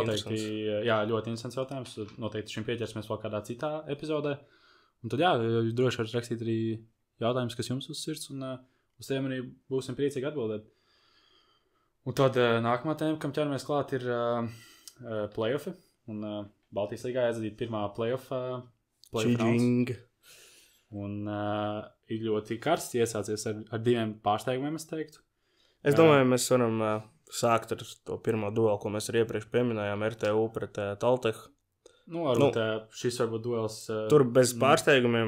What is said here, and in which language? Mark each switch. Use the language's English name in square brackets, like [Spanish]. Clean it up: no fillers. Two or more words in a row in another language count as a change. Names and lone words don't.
[Latvian] Noteikti, jā, ļoti interesants jautājums. Noteikti šim pieķersimies vēl kādā citā epizodē. Un tad jā, droši varat rakstīt arī jautājumus, kas jums uz sirds, un uz tiem arī būsim priecīgi atbildēt. Un tad nākamā tēma, kam ķeramies klāt, ir play-offi. Un Baltijas līgā aizvadīt pirmā [English] play-off rounds. [Latvian] Un ir ļoti karsts iesācies ar diviem pārsteigumiem, es teiktu. Es domāju, mēs varam sākt ar to pirmo duelu, ko mēs arī iepriekš pieminējām, RTU pret Taltehu. Šis varbūt duels... Tur bez pārsteigumiem.